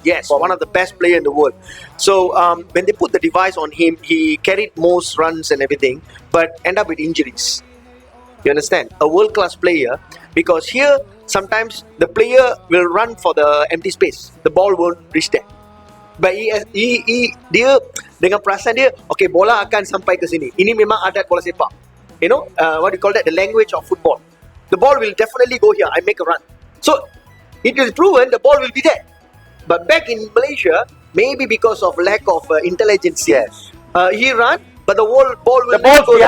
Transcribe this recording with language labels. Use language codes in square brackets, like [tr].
[en] Yes, one of the best player in the world. So when they put the device on him, he carried most runs and everything, but end up with injuries. You understand? A world-class player, because here sometimes the player will run for the empty space. The ball won't reach there. [ms] But dia dengan perasaan dia, okay, bola akan sampai ke sini. Ini memang adat bola sepak. [en] You know, what do you call that? The language of football. The ball will definitely go here. I make a run. So it is proven the ball will be there. But back in Malaysia, maybe because of lack of intelligence, Yes. he run, but the ball will The ball's go there.